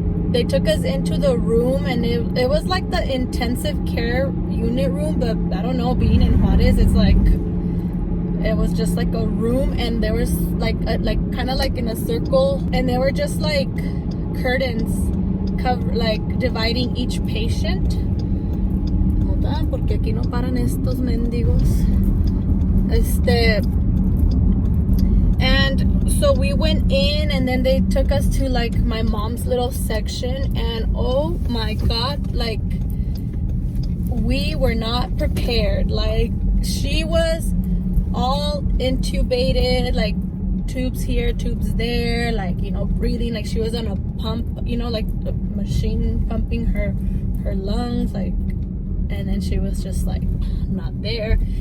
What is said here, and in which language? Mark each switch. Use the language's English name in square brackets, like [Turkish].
[English] They took us into the room, and it was like the intensive care unit room, but I don't know, being in Juarez, it's like, it was just like a room, and there was like kind of like in a circle, and there were just like curtains like dividing each patient. Hold on, [Spanish] porque aquí no paran estos mendigos. [English] And so we went in, and then they took us to like my mom's little section, and oh my god, like we were not prepared. Like she was all intubated, like tubes here, tubes there, like, you know, breathing, like she was on a pump, you know, like a machine pumping her lungs, like, and then she was just like not there.